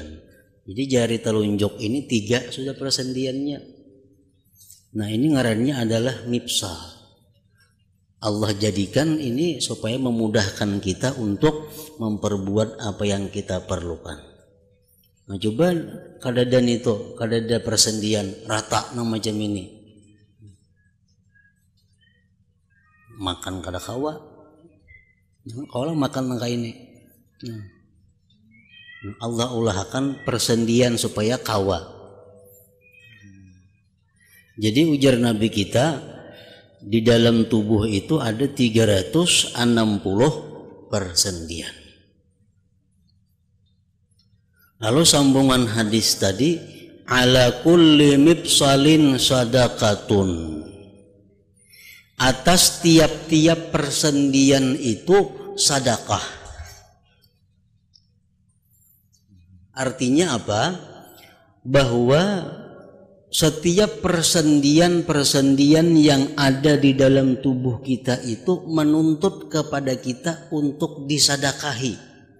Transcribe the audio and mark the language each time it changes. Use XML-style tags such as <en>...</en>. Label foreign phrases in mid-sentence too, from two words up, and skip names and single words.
<id>Jadi jari telunjuk ini 3 sudah persendiannya.</id> <bjn>Nah, ini ngarannya adalah mifsal.</bjn> <id>Allah jadikan ini supaya memudahkan kita untuk memperbuat apa yang kita perlukan.</id> <bjn>Nah, coba kadadan itu, kadada persendian rata nah macam ini. Makan kada kawa, kalau makan nangka ini, Allah ulahkan persendian supaya kawa.</bjn> <id>Jadi ujar Nabi kita, di dalam tubuh itu ada 360 persendian. Lalu sambungan hadis tadi,</id> <ar>على كل مفصل صدقة.</ar> <id>Atas tiap-tiap persendian itu sedekah. Artinya apa? Bahwa setiap persendian-persendian yang ada di dalam tubuh kita itu menuntut kepada kita untuk disedekahi.</id>